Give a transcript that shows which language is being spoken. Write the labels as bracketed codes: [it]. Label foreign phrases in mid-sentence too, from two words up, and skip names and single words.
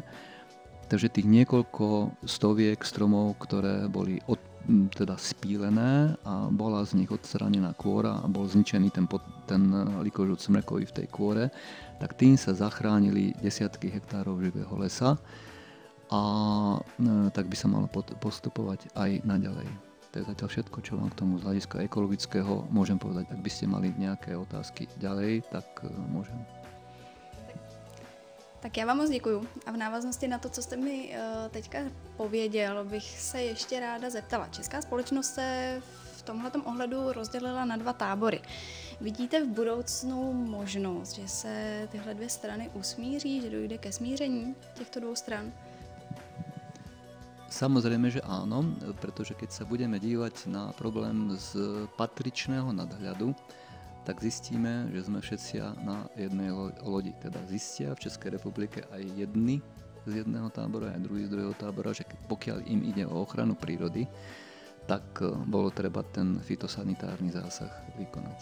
[sk] Takže tých niekoľko stoviek stromov, ktoré boli spílené a bola z nich odstranená kôra a bol zničený ten likožút smrekový v tej kôre, tak tým sa zachránili desiatky hektárov živého lesa a tak by sa malo postupovať aj naďalej. To je zatiaľ všetko, čo vám k tomu z hľadiska ekologického môžem povedať. Ak by ste mali nejaké otázky ďalej, tak môžem. [cs] Tak já vám moc děkuju. A v návaznosti na to, co jste mi teďka pověděl, bych se ještě ráda zeptala. Česká společnost se v tomhletom ohledu rozdělila na 2 tábory. Vidíte v budoucnu možnost, že se tyhle 2 strany usmíří, že dojde ke smíření těchto 2 stran? [sk] Samozrejme, že áno, pretože keď sa budeme dívať na problém z patričného nadhľadu, tak zistíme, že sme všetci na jednej lodi. Teda zistia v Českej republike aj jedni z jedného tábora, aj druhý z druhého tábora, že pokiaľ im ide o ochranu prírody, tak bolo treba ten fitosanitárny zásah vykonať.